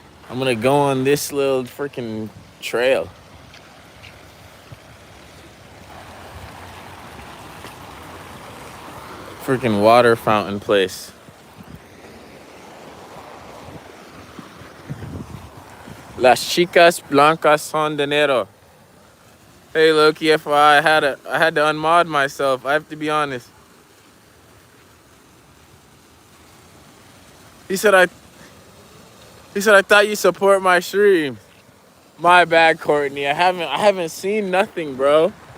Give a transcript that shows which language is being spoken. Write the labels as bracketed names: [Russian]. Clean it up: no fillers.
[English] I'm gonna go on this little freaking trail. Freaking water fountain place. [Spanish] Las chicas blancas son dinero. [English] Hey Loki, FYI, I had to unmod myself. I have to be honest. He said I thought you support my stream. My bad, Courtney. I haven't seen nothing, bro.